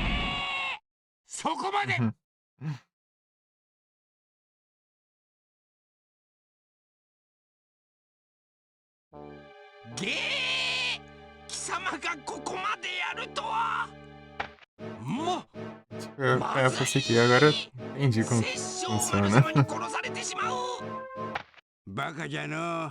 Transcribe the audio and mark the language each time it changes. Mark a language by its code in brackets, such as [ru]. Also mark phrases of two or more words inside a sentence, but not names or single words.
[ja] そこまでげー、貴様がここまでやるとは。も [pt] Eu pensei que agora entendi como funciona. [ja] 殺されてしまう。バカじゃの。